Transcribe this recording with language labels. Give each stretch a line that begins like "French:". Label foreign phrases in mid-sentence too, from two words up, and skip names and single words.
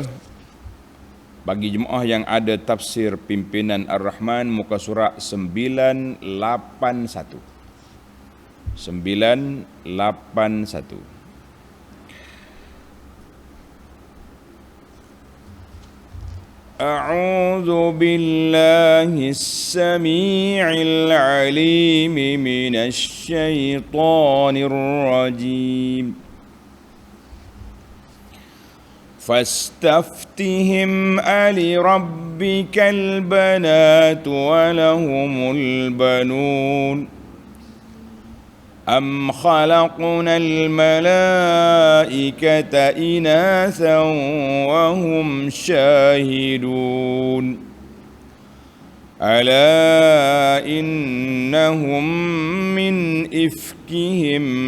Malay: Bagi jemaah yang ada tafsir pimpinan Ar-Rahman, muka surat 981. 981.
Arabic: أعوذ بالله السميع العليم من الشيطان الرجيم. فاستفتهم ألربك البنات ولهم البنون. أم خلقنا الملائكة إناثا وهم شاهدون ألا إنهم من إفكهم